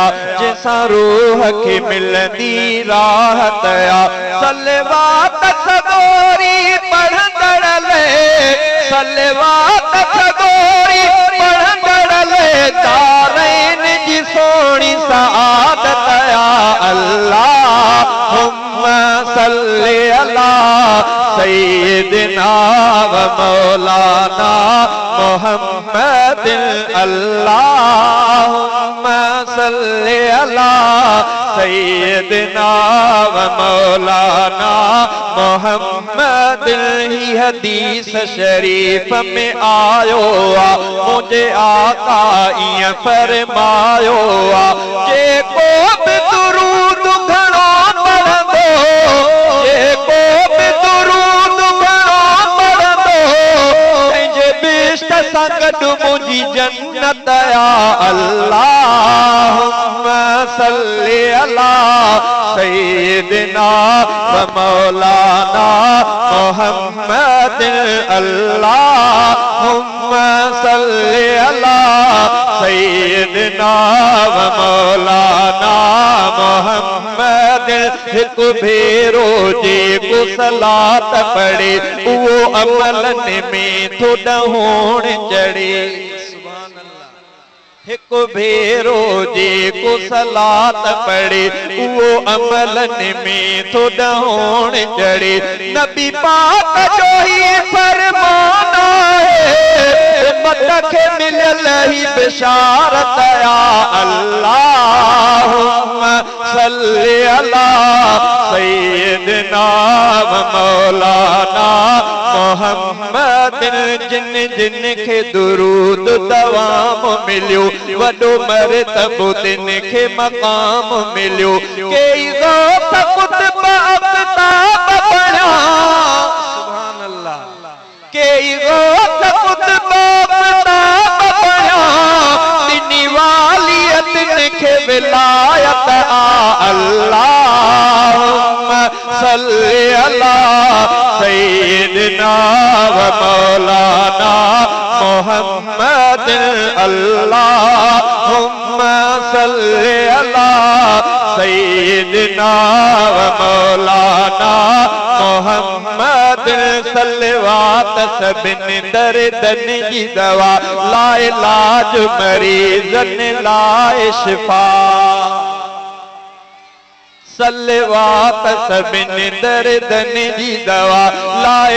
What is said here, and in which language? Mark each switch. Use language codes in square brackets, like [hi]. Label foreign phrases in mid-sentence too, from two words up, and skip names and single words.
[sd] जैसा रूह खे मिलंदी राहत आ सलवात सगोरी पढ़ंदड़ ले सलवात सगोरी पढ़ंदड़ ले दारैन जी सोणी सआदत आ [ar] اللهم صل على سيدنا ومولانا محمد اللهم صل على سيدنا ومولانا محمد ही [sd] हदीस शरीफ में आयो आ मुझे आका इं फरमायो आ जेको भी दुरूद घणो पढ़ंदो जेको भी दुरूद घणो पढ़ंदो तंहिंजे बिश्त सां गॾु मुंहिंजी जन्नत आ [ar] اللهم صل على سيدنا ومولانا محمد اللهم صل على سيدنا ومولانا محمد [sd] हिकु भेरो जेको सलात पढ़े उहो अमलन में थो ॾहोण चढ़े एक भेरो जेको सलात पढ़े उहो अमलन में थो ॾहोण चढ़े नबी पाक जो ही फरमान है मत खे मिलियल ही बिशारत आ [ar] اللهم صل على سيدنا و مولانا محمد [sd] जिन जिन खे दुरूद दवाम मिलियो वॾो मरतबो तिन खे मक़ाम मिलियो केई ग़ौस कुतुब आफ़ताब बणिया [ar] سبحان الله [sd] केई ग़ौस कुतुब आफ़ताब बणिया तिनी वालियत खे विलायत आ [ar] اللهم صل على سيدنا ومولانا محمد اللهم صل على سيدنا ومولانا محمد [sd] सलवात सभिनी दर्दन जी दवा लाए लाज मरीज़न लाए शिफा सलवात सभिनी दर्दन जी दवा लाए